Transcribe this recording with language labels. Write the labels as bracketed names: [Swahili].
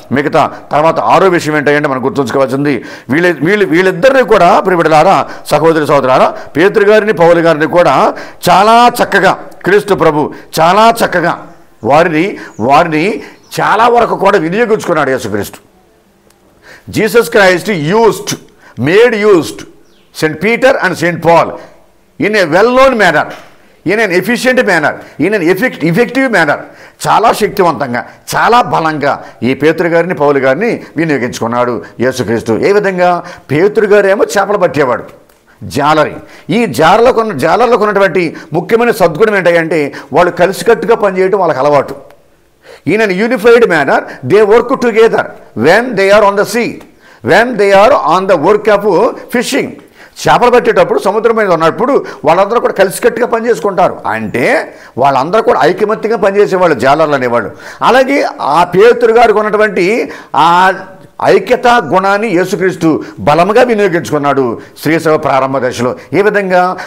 [Telugu] మిగతా తర్వాత ఆరో విషయం ఏంటంటే మనం గుర్తుంచుకోవాల్సింది, వీళ్ళిద్దరిని కూడా ప్రియబిడ్డలారా, సహోదర సహోదరారా, పేతురు గారిని, పౌలు గారిని కూడా చాలా చక్కగా క్రీస్తు ప్రభు చాలా చక్కగా వారిని చాలా వరకు కూడా వినియోగించుకున్నాడు యేసుక్రీస్తు. [English] Jesus Christ made used St. Peter and St. Paul in a well-known manner, in an efficient manner, in an effective manner. [Telugu] చాలా శక్తివంతంగా, చాలా బలంగా ఈ పేతురు గారిని, పౌలు గారిని వినియోగించుకున్నాడు యేసుక్రీస్తు. ఏ విధంగా? పేతురు గారు ఏమో చేపలు పట్టేవాడు, జాలరి. ఈ జాలర్లకు ఉన్నటువంటి ముఖ్యమైన సద్గుణం ఏంటంటే వాళ్ళు కలిసికట్టుగా పనిచేయడం వాళ్ళకి అలవాటు. [English] In an unified manner they work together when they are on the sea, when they are on the work of fishing. [Telugu] చేపలు పట్టేటప్పుడు సముద్రం మీద ఉన్నప్పుడు వాళ్ళందరూ కూడా కలిసికట్టుగా పనిచేసుకుంటారు. అంటే వాళ్ళందరూ కూడా ఐకమత్యంగా పనిచేసేవాళ్ళు, జాలర్లు అనేవాళ్ళు. అలాగే ఆ పేతురు గారికి ఉన్నటువంటి ఆ ఐక్యతా గుణాన్ని యేసుక్రీస్తు బలముగా వినియోగించుకున్నాడు శ్రీసేవ ప్రారంభ దశలో. ఏ విధంగా?